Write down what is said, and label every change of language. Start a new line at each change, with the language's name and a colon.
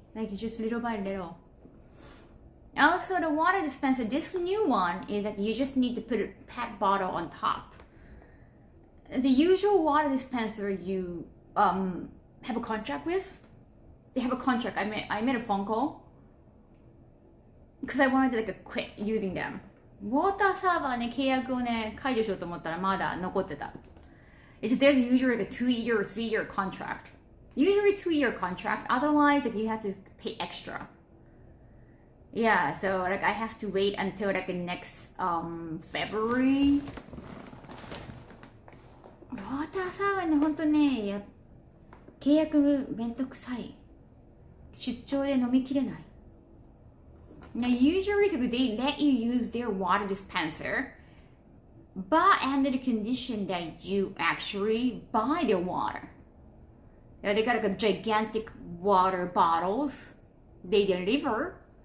English: Like just little by little. Also, the water dispenser, this new one is that you just need to put a PET bottle on top. The usual water dispenser you have a contract with, they have a contract. I made a phone call because I wanted to quit using them.
Japanese: ウォーターサーバーね、契約をね、解除しようと思ったらまだ残ってた。
English: There's usually like a 2-year or 3-year contract. Usually 2-year contract. Otherwise, like, you have to pay extra. Yeah, so like I have to wait until like next February.
Japanese: ウォーターサーバーね、ほんとね、契約めんどくさい。出張で飲みきれない。
English: Now usually they let you use their water dispenser, but under the condition that you actually buy their water. They got like a gigantic water bottles they deliver.